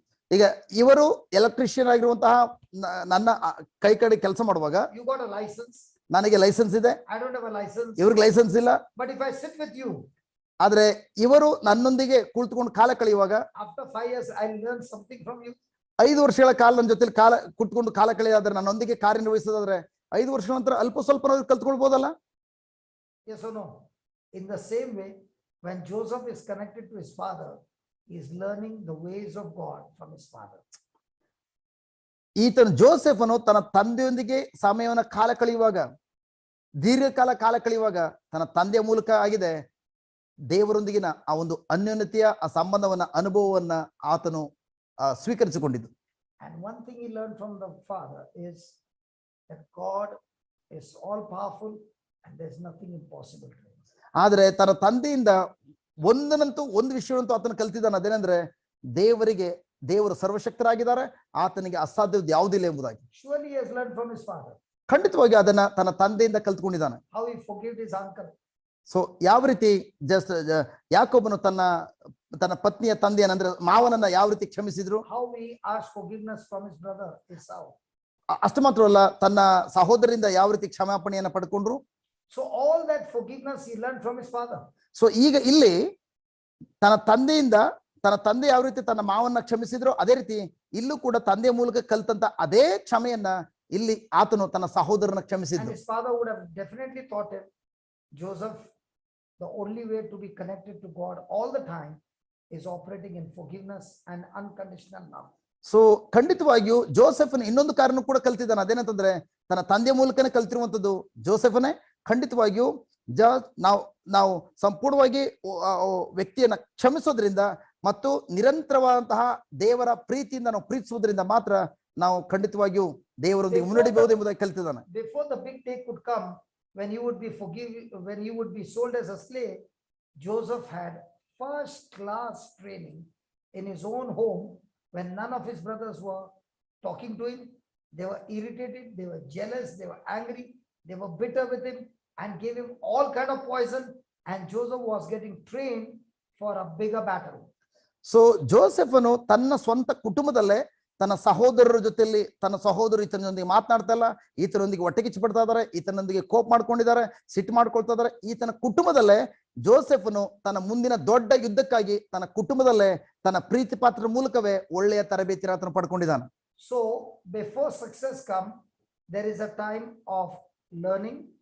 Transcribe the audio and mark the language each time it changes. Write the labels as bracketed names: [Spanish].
[Kannada] ಈಗ ಇವರು ಎಲೆಕ್ಟ್ರಿಷಿಯನ್ ಆಗಿರುವಂತಹ ನನ್ನ ಕೈ ಕಡೆ ಕೆಲಸ ಮಾಡುವಾಗ [English] you got a license. [Kannada] ನನಗೆ ಲೈಸೆನ್ಸ್ ಇದೆ, [English] I don't have a license. [Kannada] ಇವ್ರಿಗೆ ಲೈಸೆನ್ಸ್ ಇಲ್ಲ. [English] But if I sit with you, [Kannada] ಆದ್ರೆ ಇವರು ನನ್ನೊಂದಿಗೆ ಕುಳಿತುಕೊಂಡು ಕಾಲ ಕಳೆಯುವಾಗ [English] after 5 years, I'll learn something from you. [Kannada] 5 ವರ್ಷಗಳ ಕಾಲ ನನ್ನ ಜೊತೆ ಕುತ್ಕೊಂಡು ಕಾಲ ಕಳೆಯಾದ್ರೆ, ನನ್ನೊಂದಿಗೆ ಕಾರ್ಯನಿರ್ವಹಿಸೋದಾದ್ರೆ 5 ವರ್ಷಗಳ ನಂತರ ಅಲ್ಪ ಸ್ವಲ್ಪ ಕಲ್ತ್ಕೊಳ್ಬೋದಲ್ಲ? [English] Yes or no? In the same way, when Joseph is connected to his father, he is learning the ways of God from his father. [Kannada] ಈತನು ಜೋಸೆಫನು ತನ್ನ ತಂದೆಯೊಂದಿಗೆ ಸಮಯವನ್ನು ಕಾಲ ಕಳೆಯುವಾಗ, ದೀರ್ಘಕಾಲ ಕಾಲ ಕಳೆಯುವಾಗ ತನ್ನ ತಂದೆಯ ಮೂಲಕ ಆಗಿದೆ ದೇವರೊಂದಿಗಿನ ಆ ಒಂದು ಅನ್ಯೋನ್ಯತೆಯ ಆ ಸಂಬಂಧವನ್ನ, ಅನುಭವವನ್ನ ಆತನು ಸ್ವೀಕರಿಸಿಕೊಂಡಿದ್ದು. [English] And one thing he learned from the father is that God is all powerful and there's nothing impossible to him. [Kannada] ಆದ್ರೆ ತನ್ನ ತಂದೆಯಿಂದ ಒಂದು ವಿಷಯವಂತೂ ಆತನು ಕಲ್ತಿದ್ದಾನೆ, ಅದೇನೆಂದ್ರೆ ದೇವರು ಸರ್ವಶಕ್ತರಾಗಿದ್ದಾರೆ, ಆತನಿಗೆ ಅಸಾಧ್ಯವಾದ ಯಾವುದಿಲ್ಲ ಎಂಬುದಾಗಿ. [English] Surely he has learned from his father. [Kannada] ಖಂಡಿತವಾಗಿ ಅದನ್ನ ತನ್ನ ತಂದೆಯಿಂದ ಕಲ್ತ್ಕೊಂಡಿದ್ದಾನೆ. [English] How he forgave his uncle. [Kannada] So ಯಾವ ರೀತಿ ಯಾಕೋಬನು ತನ್ನ ಪತ್ನಿಯ ತಂದೆಯನ್ನಂದ್ರೆ ಮಾವನನ್ನ ಯಾವ ರೀತಿ ಕ್ಷಮಿಸಿದ್ರು, [English] How he asked forgiveness from his brother Esau. [Kannada] ಅಷ್ಟು ಮಾತ್ರವಲ್ಲ ತನ್ನ ಸಹೋದರಿಂದ ಯಾವ ರೀತಿ ಕ್ಷಮಾಪಣೆಯನ್ನ ಪಡ್ಕೊಂಡ್ರು. [English] So all that forgiveness he learned from his father. [Kannada] So ಈಗ ಇಲ್ಲಿ ತನ್ನ ತಂದೆ ಯಾವ ರೀತಿ ತನ್ನ ಮಾವನ್ನ ಕ್ಷಮಿಸಿದ್ರು, ಅದೇ ರೀತಿ ಇಲ್ಲೂ ಕೂಡ ತಂದೆಯ ಮೂಲಕ ಕಲ್ತಂತ ಅದೇ ಕ್ಷಮೆಯನ್ನ ಇಲ್ಲಿ ಆತನು ತನ್ನ ಸಹೋದರನ [English] And [Kannada] ಕ್ಷಮಿಸಿದ್ರು. [English] his father would have definitely taught him, Joseph, the only way to be connected to God all the time is operating in forgiveness and unconditional love. [Kannada] So ಖಂಡಿತವಾಗಿಯೂ ಜೋಸೆಫನ ಇನ್ನೊಂದು ಕಾರಣ ಕೂಡ ಕಲ್ತಿದ್ದಾನೆ, ಅದೇನಂತಂದ್ರೆ ತನ್ನ ತಂದೆಯ ಮೂಲಕನೇ ಕಲ್ತಿರುವಂತದ್ದು ಜೋಸೆಫನೇ. ಖಂಡಿತವಾಗಿಯೂ ನಾವು ಸಂಪೂರ್ಣವಾಗಿ ವ್ಯಕ್ತಿಯನ್ನ ಕ್ಷಮಿಸೋದ್ರಿಂದ ಮತ್ತು ನಿರಂತರವಾದಂತಹ ದೇವರ ಪ್ರೀತಿಯಿಂದ ನಾವು ಪ್ರೀತಿಸುವುದರಿಂದ ಮಾತ್ರ ನಾವು ಖಂಡಿತವಾಗಿಯೂ ದೇವರೊಂದಿಗೆ ಮುನ್ನಡೆಯಬಹುದು ಎಂಬುದಾಗಿ ಕಲ್ತಿದ್ದಾನೆ. [English] Before the big day could come, when you would be sold as a slave, Joseph had first class training in his own home. When none of his brothers were talking to him, they were irritated, they were jealous, they were angry, they were bitter with him and gave him all kind of poison, and Joseph was getting trained for a bigger battle. [Kannada] So ಜೋಸೆಫನು ತನ್ನ ಸ್ವಂತ ಕುಟುಂಬದಲ್ಲೇ ತನ್ನ ಸಹೋದರರ ಜೊತೆಯಲ್ಲಿ ತನ್ನ ಸಹೋದರರು ಈತನೊಂದಿಗೆ ಮಾತನಾಡ್ತಾ ಇಲ್ಲ, ಈತನೊಂದಿಗೆ ಹೊಟ್ಟೆಕಿಚ್ಚು ಪಡ್ತಾ ಇದಾರೆ, ಈತನೊಂದಿಗೆ ಕೋಪ ಮಾಡ್ಕೊಂಡಿದ್ದಾರೆ, ಸಿಟ್ಟು ಮಾಡ್ಕೊಳ್ತಾ ಇದಾರೆ. ಈತನ ಕುಟುಂಬದಲ್ಲೇ ಜೋಸೆಫನು ತನ್ನ ಮುಂದಿನ ದೊಡ್ಡ ಯುದ್ಧಕ್ಕಾಗಿ ತನ್ನ ಕುಟುಂಬದಲ್ಲೇ ತನ್ನ ಪ್ರೀತಿ ಪಾತ್ರದ ಮೂಲಕವೇ ಒಳ್ಳೆಯ ತರಬೇತಿನ ಆತನು ಪಡ್ಕೊಂಡಿದ್ದಾನೆ. [English] So before success come, there is a time of learning.